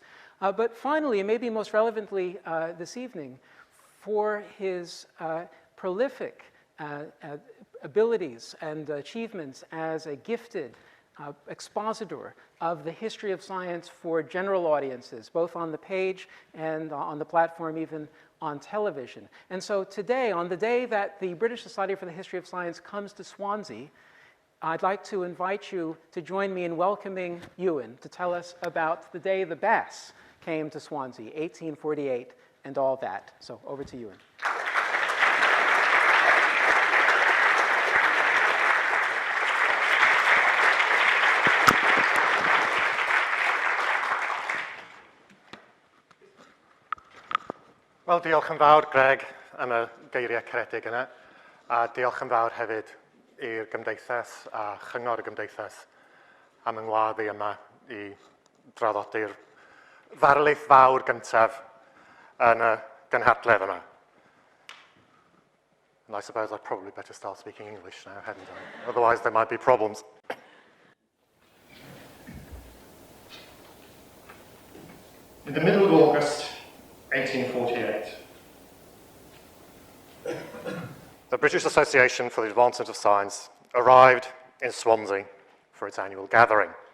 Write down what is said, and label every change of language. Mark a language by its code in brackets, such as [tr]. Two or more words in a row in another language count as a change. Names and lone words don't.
[en] But finally, and maybe most relevantly this evening, for his prolific abilities and achievements as a gifted expositor of the history of science for general audiences, both on the page and on the platform, even on television. And so today, on the day that the British Society for the History of Science comes to Swansea, I'd like to invite you to join me in welcoming Iwan to tell us about the day the Bass came to Swansea, 1848, and all that. So over to Iwan. [cy] Wel, diolch yn fawr, Greg, am y geiriau caredig yna. A diolch yn fawr hefyd i'r gymdeithas a chyngor y gymdeithas am yng ngwadd i yma i draddodi'r ddarlith fawr gyntaf yn y gynhadledd yma. [en] And I suppose I'd probably better start speaking English now, hadn't I? Otherwise there might be problems. In the middle of August 1848, the British Association for the Advancement of Science arrived in Swansea for its annual gathering.